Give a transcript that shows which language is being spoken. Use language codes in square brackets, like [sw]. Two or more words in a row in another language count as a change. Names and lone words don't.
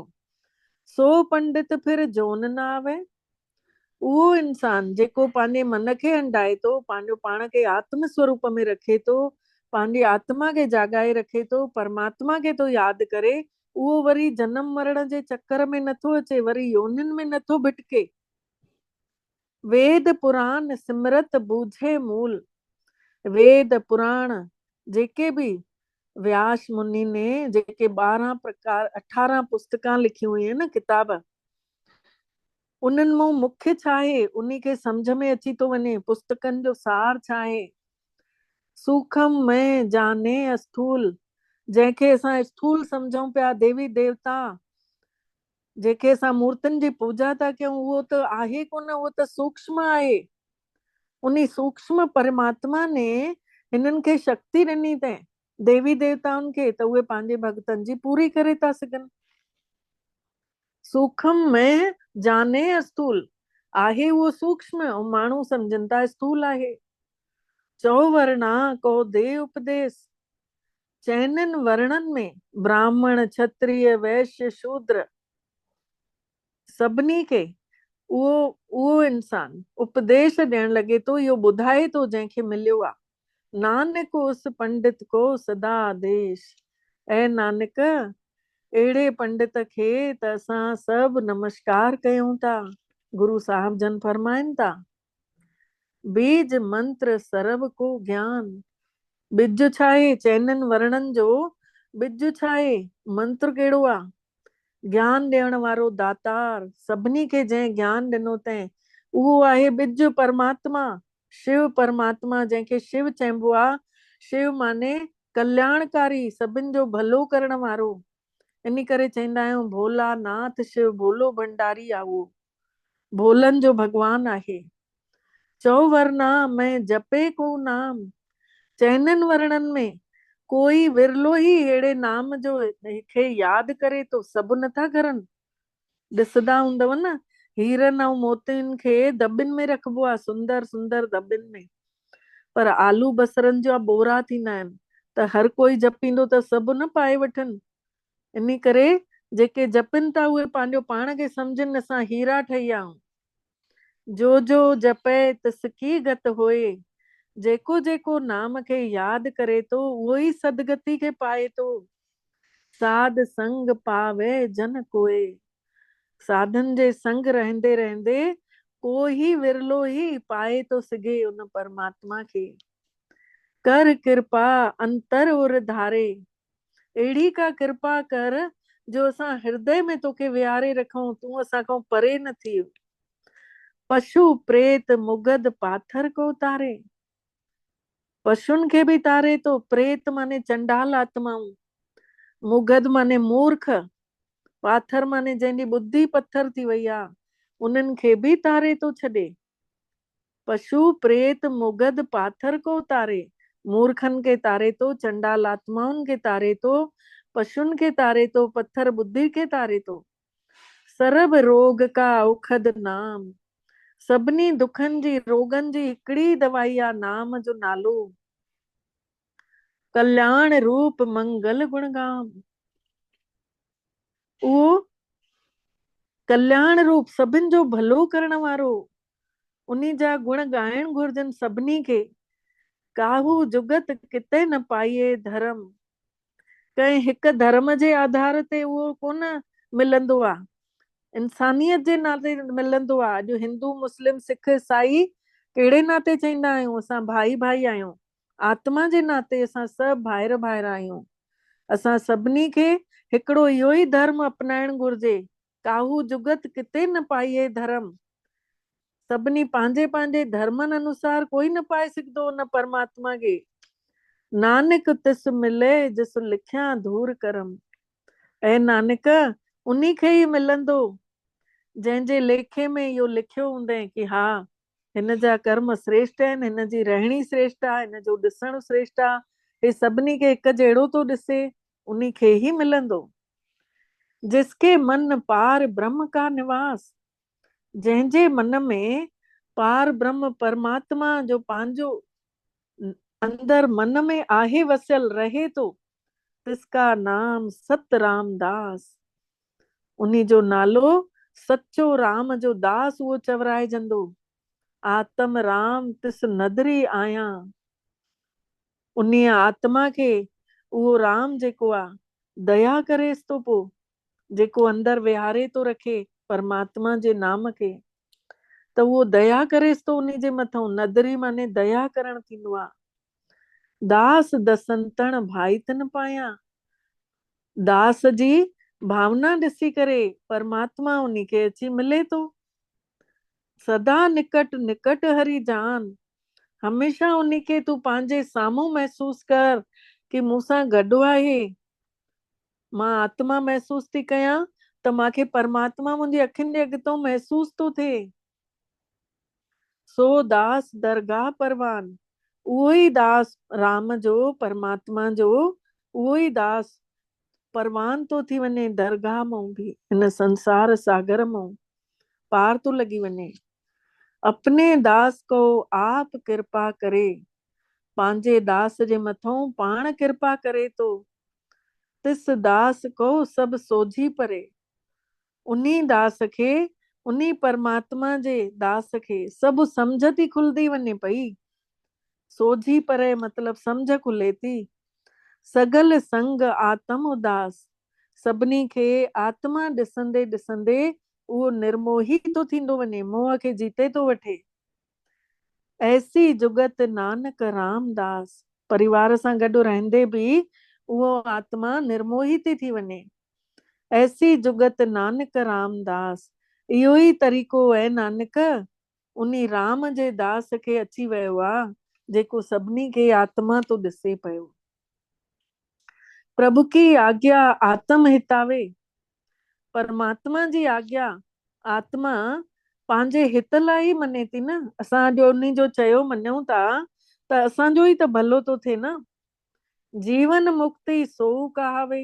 [pa] ਸੋ ਪੰਡਿਤ ਫਿਰ ਜੋਨ ਨ ਆਵੇ, [sd] उहो इंसान जेको पंहिंजे मन खे हंडाए थो, पंहिंजो पाण खे आत्म स्वरूप में रखे थो, पंहिंजी आत्मा खे जागाए रखे थो, परमात्मा खे थो यादि करे, उहो वरी जन्म मरण जे चक्कर में नथो अचे, वरी योनिन में नथो भिटके। [pa] ਵੇਦ ਪੁਰਾਣ ਸਿਮਰਤ ਬੂਝੇ ਮੂਲ, [sd] वेद पुराण जेके भी व्यास मुनि ने जेके 12 प्रकार 18 पुस्तकां लिखियूं हुयूं न किताब, उन्हनि मां मुख्य छा आहे, उन्हीं खे सम्झ में अची थो वञे पुस्तकनि जो सार छा आहे। [pa] ਸੂਖਮ ਮੇਂ ਜਾਨੇ ਸਥੂਲ, [sd] जंहिंखे असां स्थूल सम्झूं पिया, देवी देवता जेके असां मूर्तियुनि जी पूजा था कयूं, उहो त आहे कोन, उहो त सूक्ष्म आहे। उन सूक्ष्म परमात्मा ने हिननि खे शक्ति ॾिनी अथई, देवी देवताउनि खे, त उहे पंहिंजे भक्तनि जी पूरी करे था सघनि। [pa] ਸੂਖਮ ਮੇਂ ਜਾਨੇ ਸਥੂਲ, [sd] आहे उहो सूक्ष्म ऐं माण्हू सम्झनि था स्थूल आहे। [pa] ਚੌਵਰਣਾ ਕੋ ਦੇ ਉਪਦੇਸ਼, [sd] चइनिनि वर्णनि में ब्राह्मण क्षत्रिय वैश्य शूद्र सभिनी खे उहो इंसान उपदेश ॾियण लॻे थो, इहो ॿुधाए थो जंहिंखे मिलियो आहे। [pa] ਨਾਨਕ ਉਸ ਪੰਡਿਤ ਕੋ ਸਦਾ ਆਦੇਸ਼, [sd] ऐं नानक अहिड़े पंडित खे त असां सभु नमस्कार कयूं था। गुरु साहिब जन फरमाइनि था, [pa] ਬੀਜ ਮੰਤ੍ਰ ਸਰਬ ਕੋ ਗਿਆਨ, [sd] बिज छा आहे, चइनिनि वर्णनि जो बिज छा आहे, मंत्र कहिड़ो आहे, ज्ञान ॾियण वारो दातार, सभिनी खे जंहिं ज्ञान ॾिनो अथई उहो आहे बिज परमात्मा, शिव परमात्मा, जंहिंखे शिव चइबो आहे। शिव माने कल्याणकारी, सभिनि जो भलो करण वारो, इन करे चवंदा आहियूं भोला नाथ शिव भोलो भंडारी आहे, उहो भोलनि जो भगवान आहे। [pa] ਚੌਵਰਣਾ ਮੇਂ ਜਪੇ ਕੋ ਨਾਮ, [sd] चइनिनि वर्णनि में कोई विरलो ई अहिड़े नाम जो खे यादि करे तो, सभु नथा करनि। ॾिसंदा हूंदव न, हीरनि ऐं मोतियुनि खे दॿिन में रखबो आहे, सुंदर सुंदर दॿिन में, पर आलू बसरनि जा बोरा थींदा आहिनि, त हर कोई जपींदो त सभु न पाए वठनि। इन करे जेके जपनि था उहे पंहिंजो पाण खे सम्झनि असां हीरा ठही आहियूं। [pa] ਜੋ ਜੋ ਜਪੇ ਤਿਸਕੀ ਗਤ ਹੋਏ, [sd] जेको जेको नाम खे यादि करे थो उहो ई सदगति खे पाए थो। [pa] ਸਾਧ ਸੰਗ ਪਾਵੇ ਜਨ ਕੋਏ, [sd] साधन जे संग रहंदे रहंदे कोई विरलो ही पाए थो सघे उन परमात्मा खे। [pa] ਕਰ ਕਿਰਪਾ ਅੰਤਰ ਉਰ ਧਾਰੇ, [sd] अहिड़ी का कृपा कर जो असां हृदय में तोखे विहारे रखूं, तूं असां खां परे न थी। [pa] ਪਸ਼ੂ ਪ੍ਰੇਤ ਮੁਗਦ ਪਾਥਰ ਕੋ ਤਾਰੇ, [sd] पशुनि खे बि तारे थो, प्रेत माने चंडाल आत्माऊं, मुगद माने मूर्ख, पाथर माने जंहिंजी बुद्धि पत्थर थी वई आहे, उन्हनि खे बि तारे थो छॾे। [pa] ਪਸ਼ੂ ਪ੍ਰੇਤ ਮੁਗਦ ਪਾਥਰ ਕੋ ਤਾਰੇ, [sd] मूर्खनि खे तारे थो, चंडाल आत्माउनि खे तारे थो, पशुनि खे तारे थो, पत्थर बुद्धि खे तारे थो। [pa] ਸਰਬ ਰੋਗ ਕਾ ਔਖਦ ਨਾਮ, [sd] सभिनी दुखनि जी रोगनि जी हिकिड़ी दवाई आहे, नाम जो नालो। [pa] ਕਲਿਆਣ ਰੂਪ ਮੰਗਲ ਗੁਣਗਾਮ, [sd] उहो कल्याण रूप सभिनि जो भलो करण वारो, उन्हीं जा गुण ॻाइण घुरजनि सभिनी खे। [pa] ਕਾਹੂ ਜੁਗਤ ਕਿਥੇ ਨ ਪਾਈਐ ਧਰਮ। [sd] कंहिं हिकु धर्म जे आधार ते उहो कोन मिलंदो आहे, इंसानियत जे नाते मिलंदो आहे। अॼु हिंदू मुस्लिम सिख ईसाई कहिड़े नाते चईंदा आहियूं? असां भाई भाई आहियूं, आत्मा जे नाते असां सभु भाइर भाइर आहियूं। असां सभिनी खे हिकिड़ो इहो ई धर्म अपनाइण घुर्जे। [pa] ਕਾਹੂ ਜੁਗਤ ਕਿਥੇ ਨ ਪਾਈਐ ਧਰਮ। [sd] सभिनी पंहिंजे पंहिंजे धर्मनि अनुसार कोई न पाए सघंदो न परमात्मा खे। [pa] ਨਾਨਕ ਤਿਸ ਮਿਲੇ ਜਿਸ ਲਿਖਿਆ ਧੂਰ ਕਰਮ। [sd] ऐं नानक उन्हीं खे ई मिलंदो जंहिंजे लेखे में इहो लिखियो हूंदई कि हा हिन जा कर्म श्रेष्ठ आहिनि, हिन जी रहणी श्रेष्ठ आहे, हिन जो ॾिसणु श्रेष्ठ आहे। हे सभिनी खे हिकु जहिड़ो थो ॾिसे, उन्हीं खे ई मिलंदो। [pa] ਜਿਸਕੇ ਮਨ ਪਾਰ ਬ੍ਰਹਮ ਕਾ ਨਿਵਾਸ। [sd] जंहिंजे मन में पार ब्रह्म परमात्मा जो पंहिंजो अंदर मन में आहे वसियल रहे थो, [pa] ਤਿਸਕਾ ਨਾਮ ਸਤ ਰਾਮਦਾਸ। [sd] उन्हीं जो नालो सच्चो राम जो दास उहो चवराइजंदो। [pa] ਆਤਮ ਰਾਮ ਤਿਸ ਨਦਰੀ ਆਇਆ। [sd] उन्हीं आत्मा खे उहो राम जेको आहे दया करेसि थो पोइ, जेको अंदर विहारे थो रखे परमात्मा जे नाम खे, त उहो दया करेसि थो उन्हीं जे मथां। नदरी माने दया करणु थींदो आहे। [pa] ਦਾਸ ਦਸੰਤਣ ਭਾਈ ਤਨ ਪਾਇਆ। [sd] दास जी भावना ॾिसी करे परमात्मा उन्हीं खे अची मिले थो। [pa] ਸਦਾ ਨਿਕਟ ਨਿਕਟ ਹਰਿ ਜਾਨ। [sd] हमेशा उन्हीं खे तूं पंहिंजे साम्हूं महसूस कर कि मूंसां गॾु आहे। मां आत्मा महसूस थी कयां त मूंखे परमात्मा मुंहिंजी अखियुनि जे अॻितो महसूस थो थिए। [pa] ਸੋ ਦਾਸ ਦਰਗਾਹ ਪਰਵਾਨ। [sd] उहो ई दास राम जो परमात्मा जो उहो ई दास परवान थो थी वञे दरगाह मां बि, हिन संसार सागर मां पार थो लॻी वञे। [pa] ਅਪਨੇ ਦਾਸ ਕੋ ਆਪ ਕਿਰਪਾ ਕਰੇ। [sd] पंहिंजे दास जे मथां पाण कृपा करे थो। [pa] ਤਿਸ ਦਾਸ ਕੋ ਸਭੁ ਸੋਝੀ ਪਰੇ। [sd] उन्हीं दास खे, उन्हीं परमात्मा जे दास खे सभु सम्झ थी खुलंदी वञे पई। [pa] ਸੋਝੀ ਪਰੇ [sd] मतलब सम्झ खुले थी। [pa] ਸਗਲ ਸੰਗ ਆਤਮ ਉਦਾਸ। [sd] सभिनी खे आत्मा ॾिसंदे ॾिसंदे उहो निर्मोही थो थींदो वञे, मोह खे जीते थो वठे। [pa] ਐਸੀ ਜੁਗਤ ਨਾਨਕ ਰਾਮਦਾਸ। [sd] परिवार सां गॾु रहंदे बि उहो आत्मा निर्मोही थी वञे। [pa] ਐਸੀ ਜੁਗਤ ਨਾਨਕ ਰਾਮਦਾਸ। [sd] इहो ई तरीक़ो आहे नानक उन्हीं राम जे दास खे अची वियो आहे जेको सभिनी खे आत्मा तो ॾिसे पियो। [pa] ਪ੍ਰਭੁ ਕੀ ਆਗਿਆ ਆਤਮ ਹਿਤਾਵੇ। [sd] परमात्मा जी आज्ञा आत्मा पंहिंजे हित लाइ ई मने थी न। असां जो उन्हीं जो चयो मञूं था त असांजो ई त भलो थो थिए न। [pa] ਜੀਵਨ ਮੁਕਤਿ ਸੋ ਕਹਾਵੇ।